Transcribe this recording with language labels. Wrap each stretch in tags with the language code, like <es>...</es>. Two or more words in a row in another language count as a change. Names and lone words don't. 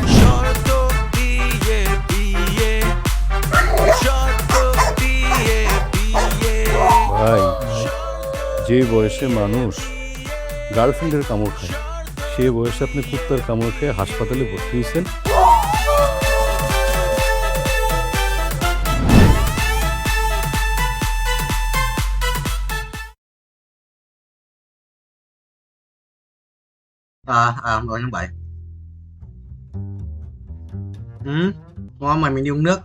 <bn>শর্ত দিয়ে বিয়ে শর্ত দিয়ে বিয়ে। ভাই যে বয়সে মানুষ গার্লফ্রেন্ডের কামড় খায়, সে বয়সে আপনি কুত্তার কামড় খেয়ে হাসপাতালে ভর্তি হয়েছেন।</bn> <vi>Rồi tháng 7. Ngon mà mình đi uống nước.</vi>